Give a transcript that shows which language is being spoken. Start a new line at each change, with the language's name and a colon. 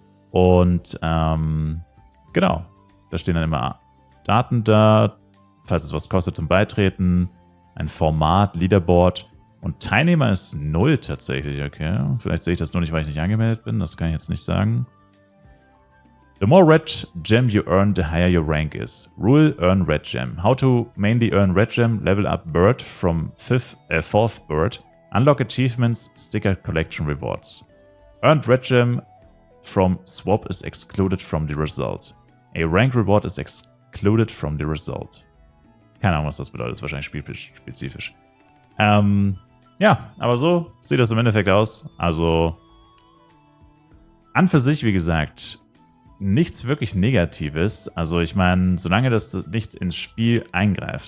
German: Und genau, da stehen dann immer Daten da, falls es was kostet zum Beitreten, ein Format, Leaderboard. Und Teilnehmer ist 0 tatsächlich, okay. Vielleicht sehe ich das nur nicht, weil ich nicht angemeldet bin. Das kann ich jetzt nicht sagen.
English: The more red gem you earn, the higher your rank is. Rule: earn red gem. How to mainly earn red gem? Level up bird from 4th bird. Unlock achievements, sticker collection rewards. Earned red gem from swap is excluded from the result. A rank reward is excluded from the result.
German: Keine Ahnung, was das bedeutet. Das ist wahrscheinlich spielspezifisch. Ja, aber so sieht das im Endeffekt aus. Also an für sich, wie gesagt, nichts wirklich Negatives. Also ich meine, solange das nicht ins Spiel eingreift.